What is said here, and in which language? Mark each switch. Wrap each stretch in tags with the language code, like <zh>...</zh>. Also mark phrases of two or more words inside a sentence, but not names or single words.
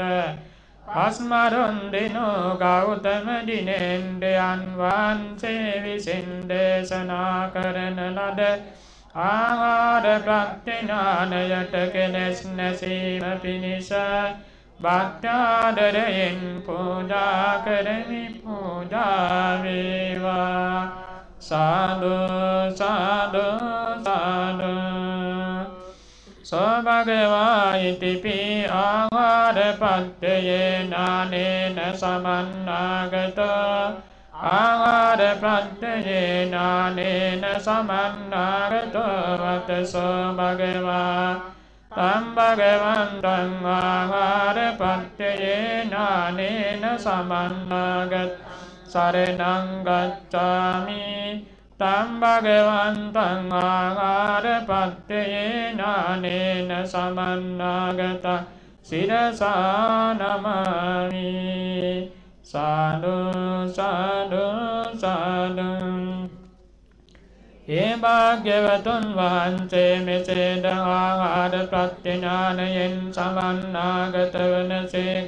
<si>පස්මරුන්දිනු ගෞතම දිනෙන්ද අන්වහන්සේ විසින් දේශනා කරන ලද ආහාර ප්‍රත්‍යඥානයට කෙලෙස් නැසීම පිණිස භක්ත්‍යාදරයෙන් පූජා කරමි පූජා වේවා සාදු සාදු සාදු</si> <pi>සෝ භගවා ඉතිපි ආහාර පත්තයේ නානේන සමන්නාගතෝ ආහාර ප්‍රත්‍යයේනානේන සමන්නාගතෝ වතසෝ භගවා තම් භගවන්තං ආහාර ප්‍රත්‍යයේනානේන සමන්නාගත සරණං ගච්ඡාමි තම් භගවන්තං ආහාර ප්‍රත්‍යයේනානේන සමන්නාගත සිරසා නමාමි සාදු සාදු සාදු.</pi> <si>ඒ භාග්‍යවතුන් වහන්සේ මෙසේද ආහාර ප්‍රත්‍යඥානයෙන් සමන්නාගත වනසේක.</si>